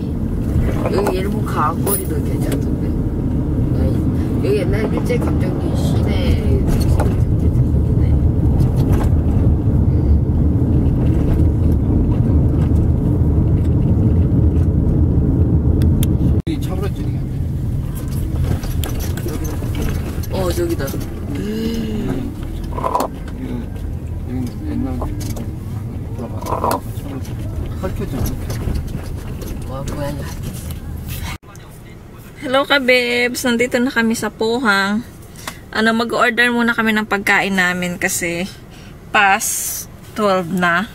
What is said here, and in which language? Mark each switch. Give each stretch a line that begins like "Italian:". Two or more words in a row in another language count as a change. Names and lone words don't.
Korean: 여기 일본 가거리도 괜찮던데. 여기 옛날 일제 감정기 시내 저기다. 옛날
Filipino: Hello kabebs, nandito na kami sa Pohang. Mag-order muna kami ng pagkain namin kasi past 12 na.